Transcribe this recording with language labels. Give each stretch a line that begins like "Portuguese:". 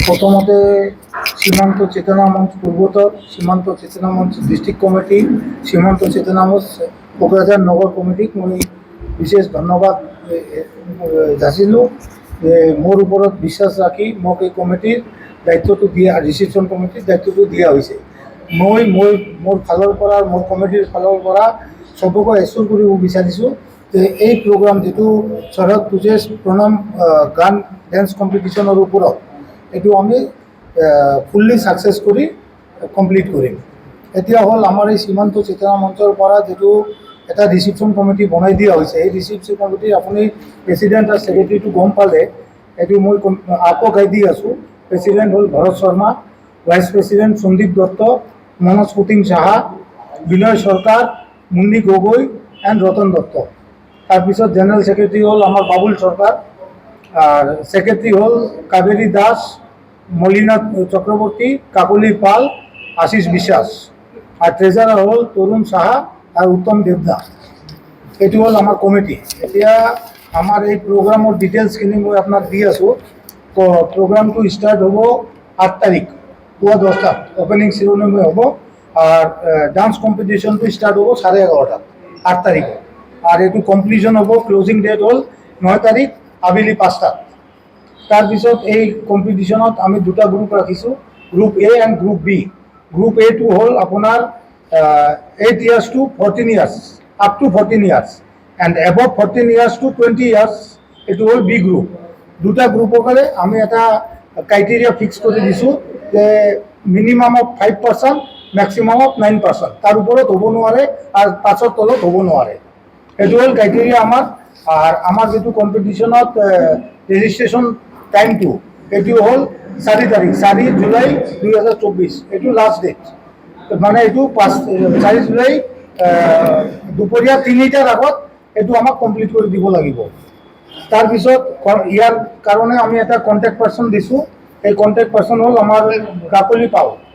Assamese: প্রথমতে সীমান্ত চেতনা মঞ্চ পূর্বতর, সীমান্ত চেতনা মঞ্চ ডিস্ট্রিক্ট কমিটি, সীমান্ত চেতনা মঞ্চ কোকরাঝার নগর কমিটিক মই বিশেষ ধন্যবাদ যাচিলোঁ যে মোৰ ওপৰত বিশ্বাস ৰাখি মোক এই কমিটিৰ দায়িত্বটো দিয়া, ৰিচিপশ্যন কমিটিৰ দায়িত্বটো দিয়া হৈছে। মই মোৰ ফালৰ পৰা, মোৰ কমিটিৰ ফালৰ পৰা চবকে এশ্যোৰ কৰিব বিচাৰিছোঁ যে এই প্ৰগ্ৰাম যিটো শৰৎ পূজেশ প্ৰণাম গান ডেন্স কম্পিটিশ্যনৰ ওপৰত এইটো আমি ফুল্লি ছাকচেছ কৰি কমপ্লিট কৰিম। এতিয়া হ'ল আমাৰ এই সীমান্ত চেতনা মঞ্চৰ পৰা যিটো এটা ৰিচিপশ্যন কমিটি বনাই দিয়া হৈছে, এই ৰিচিপশ্যন কমিটিৰ আপুনি প্ৰেচিডেণ্ট আৰু ছেক্ৰেটেৰীটো গম পালে। এইটো মই আকৌ গাই দি আছোঁ। প্ৰেচিডেণ্ট হ'ল ভৰত Sharma, vice president Sandeep Dutta, Manoj coating Saha, বিনয় চৰকাৰ, মুন্নি গগৈ এণ্ড ৰতন দত্ত। তাৰপিছত জেনেৰেল ছেক্ৰেটাৰী হ'ল আমাৰ বাবুল চৰকাৰ,
Bangla: আর সেক্রেটারি হল কাবেরী দাস, মলিনা চক্রবর্তী, কাকলি পাল, আশিস বিশ্বাস, আর ট্রেজারার হল তরুণ সাহা আর উত্তম দেবদাস। এটি হল আমার কমিটি।
Assamese: এতিয়া আমার এই প্রোগ্রামের ডিটেলসখিনি মই আপনাক দি আছোঁ। তো প্রোগ্রামটো স্টার্ট হব 8 তারিখ পুয়া 10টাত, ওপেনিং সেরেমনি হব। আর ডান্স কম্পিটিশনটো স্টার্ট হব 11:30 8 তারিখে। আর এইটো কমপ্লিশন হব, ক্লোজিং ডেট হল 9 তারিখ আবেলি 5টাত। তাৰপিছত এই কম্পিটিশ্যনত আমি দুটা গ্ৰুপ ৰাখিছোঁ, group A and group B. Group এটো হ'ল আপোনাৰ 8 years to 14 years, up to 14 years, and above 14 years to 20 years, এইটো হ'ল বি গ্ৰুপ। দুটা গ্ৰুপৰ কাৰণে আমি এটা ক্ৰাইটেৰিয়া ফিক্স কৰি দিছোঁ যে মিনিমাম অফ 5%, মেক্সিমাম অফ 9%। তাৰ ওপৰত হ'ব নোৱাৰে আৰু 5ৰ তলত হ'ব নোৱাৰে। এইটো হ'ল ক্ৰাইটেৰিয়া আমাৰ।
Bangla: আর আমার যেটো কম্পিটিশনত রেজিস্ট্রেশন টাইমটো এটি হল 4 তারিখ, 4 জুলাই 2024।
Assamese: এটো লাস্ট ডেট, মানে এটো 4 জুলাই দুপৰীয়া 3টাৰ আগত এটো আমাক কমপ্লিট কৰি দিব লাগিব। তাৰপিছত ইয়াৰ কাৰণে আমি এটা কণ্টেক্ট পাৰ্চন দিছোঁ। এই কণ্টেক্ট পাৰ্চন হ'ল আমাৰ কাকলি পাল।